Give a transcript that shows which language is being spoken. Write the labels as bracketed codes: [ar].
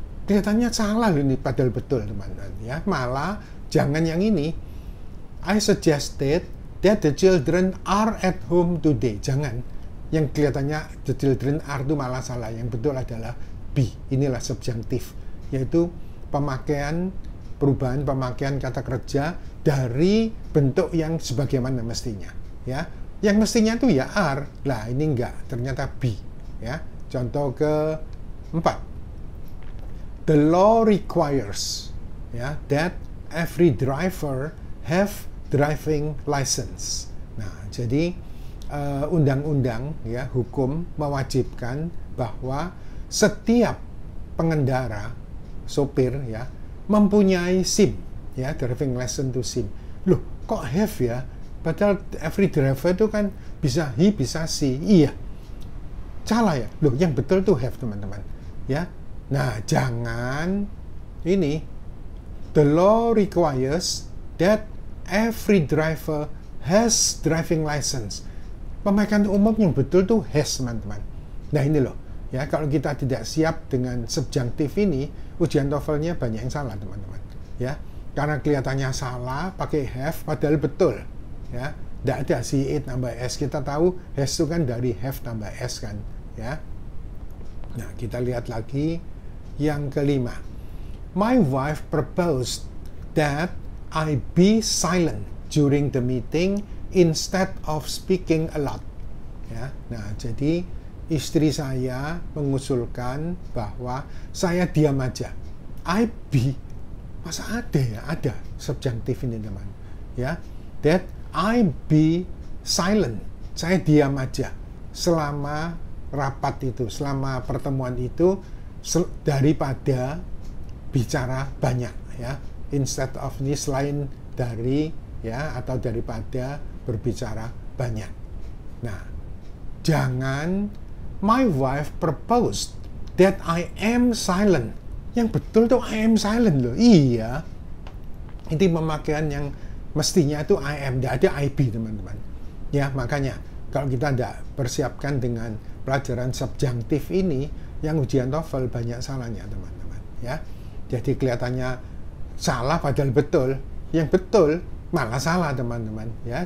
[id] kelihatannya salah ini, padahal betul teman-teman ya. Malah jangan yang ini. [en] I suggested that the children are at home today. [id] Jangan. Yang kelihatannya the children are itu malah salah. Yang betul adalah be. Inilah subjunctive, yaitu perubahan pemakaian kata kerja dari bentuk yang sebagaimana mestinya ya. Yang mestinya itu ya are. Lah ini enggak, ternyata be ya. Contoh keempat. [en] The law requires ya that every driver have driving license. [id] Nah, jadi undang-undang ya, hukum mewajibkan bahwa setiap pengendara, sopir ya, mempunyai SIM ya, driving license to SIM. Loh, kok have ya? Padahal every driver itu kan bisa he, bisa she. Iya. Salah ya? Loh, yang betul tuh have teman-teman ya. Nah, jangan ini. [en] The law requires that every driver has driving license. [id] Pemakaian umum yang betul tuh has teman-teman. Nah ini loh ya, kalau kita tidak siap dengan subjunctive ini, ujian TOEFL-nya banyak yang salah teman-teman ya. Karena kelihatannya salah pakai have padahal betul ya. Tidak ada si it tambah s. Kita tahu has itu kan dari have tambah s kan ya. Nah kita lihat lagi yang kelima. [en] My wife proposed that I be silent during the meeting instead of speaking a lot. [id] Ya, nah jadi istri saya mengusulkan bahwa saya diam aja. I be, masa ada ya? Ada subjunctive ini teman. [en] Ya, that I be silent. [id] Saya diam aja selama rapat itu, selama pertemuan itu, daripada bicara banyak ya. Instead of ini, selain dari ya, atau daripada berbicara banyak. Nah, jangan [en] my wife proposed that I am silent. [id] Yang betul tuh [en] I am silent [id] loh. Iya. Ini pemakaian yang mestinya itu I am, tidak ada I be teman-teman. Ya, makanya kalau kita tidak persiapkan dengan pelajaran subjunctive ini, yang ujian TOEFL banyak salahnya teman-teman ya. Jadi kelihatannya salah padahal betul, yang betul malah salah teman-teman ya.